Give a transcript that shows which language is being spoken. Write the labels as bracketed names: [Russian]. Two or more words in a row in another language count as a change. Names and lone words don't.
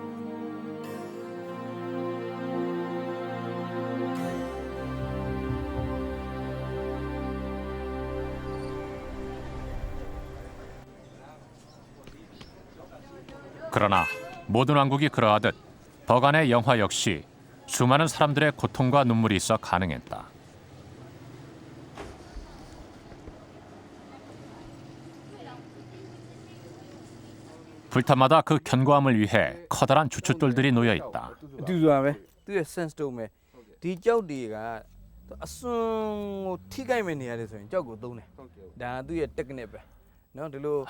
[Korean] 그러나 모든 왕국이 그러하듯 버간의 영화 역시 수많은 사람들의 고통과 눈물이 있어 가능했다. 불탑마다 그 견고함을 위해 커다란 주춧돌들이 놓여 있다. [Burmese] တူစွာပဲသူ့ရဲ့ sense တုံးပဲဒီကြောက်တွေက အစွန်းကိုထိခိုက်မဲ့နေရတယ်ဆိုရင်ကြောက်ကိုသုံးတယ်ဒါကသူ့ရဲ့ technique ပဲနော်ဒီလို